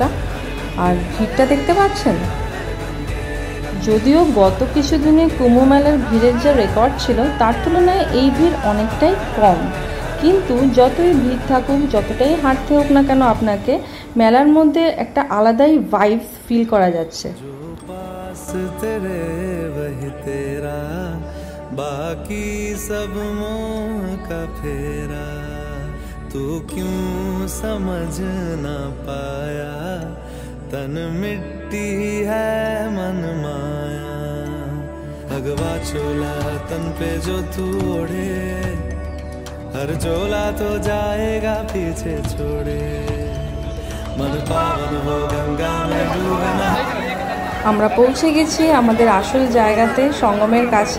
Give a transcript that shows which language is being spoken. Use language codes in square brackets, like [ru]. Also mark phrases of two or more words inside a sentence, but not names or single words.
[bn] আর ভিড়টা দেখতে পাচ্ছেন, যদিও গত কিছুদিনে কুম্ভ মেলার ভিড়ের যে রেকর্ড ছিল তার তুলনায় এই ভিড় অনেকটাই কম। কিন্তু যতই ভিড় থাকুক, যতটাই হাঁটতে হোক না কেন, আপনাকে মেলার মধ্যে একটা আলাদাই [en] vibes feel [bn] করা যাচ্ছে। [hi] बाकी सब मोह का फेरा, तू क्यों समझ ना पाया, तन मिट्टी है मन माया, भगवा चोला तन पे जो तू ओढ़े, हर चोला तो जाएगा पीछे छोड़े, मन पावन हो गंगा में डूबना। [bn] আমরা পৌঁছে গেছি আমাদের আসল জায়গাতে, সঙ্গমের কাছে।